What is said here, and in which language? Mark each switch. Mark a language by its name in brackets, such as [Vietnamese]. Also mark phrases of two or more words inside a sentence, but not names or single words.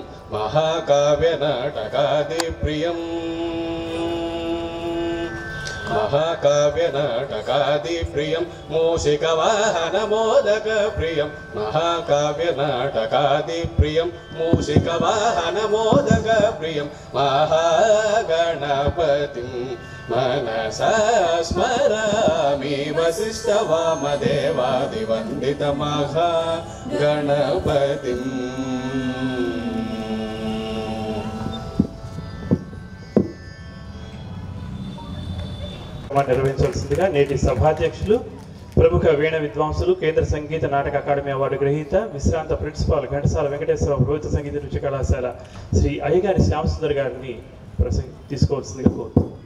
[Sanskrit] महाकाव्यनाटकादिप्रियं महाकाव्यनाटकादिप्रियं मूषिकवाहनमोदकप्रियं महाकाव्यनाटकादिप्रियं मूषिकवाहनमोदकप्रियं महागणपतिं मनसा स्मरामि वसिष्ठवामदेवादिवन्दितमहागणपतिम् [Telugu] నిర్వహించవలసిందిగా నేటి సభాధ్యక్షులు ప్రముఖ వీణ విద్వాంసులు, కేంద్ర సంగీత నాటక అకాడమీ అవార్డు గ్రహీత, విశ్రాంత ప్రిన్సిపాల్ ఘంటసాల వెంకటేశ్వర ప్రభుత్వ సంగీత నృత్య కళాశాల శ్రీ అయ్యగారి శ్యామసుందర్ గారిని తీసుకోవాల్సిందిగా కోరుతున్నాను.